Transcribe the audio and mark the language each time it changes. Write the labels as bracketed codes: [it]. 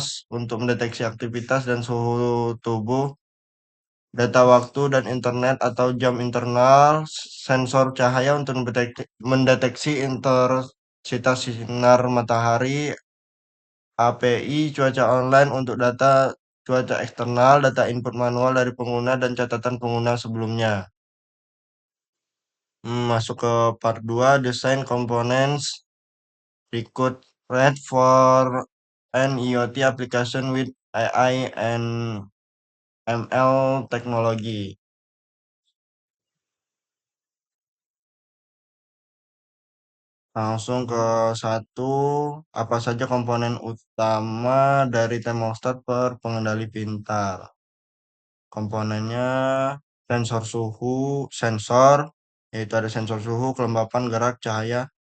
[id] untuk mendeteksi aktivitas dan suhu tubuh, data waktu dan internet atau jam internal, sensor cahaya untuk mendeteksi intensitas sinar matahari, API cuaca online untuk data cuaca eksternal, data input manual dari pengguna, dan catatan pengguna sebelumnya. Masuk ke [en] part 2, design components required for an IoT application with AI and ML technology. [id] Langsung ke satu, apa saja komponen utama dari termostat per pengendali pintar? Komponennya sensor suhu, yaitu ada sensor suhu, kelembapan, gerak, cahaya,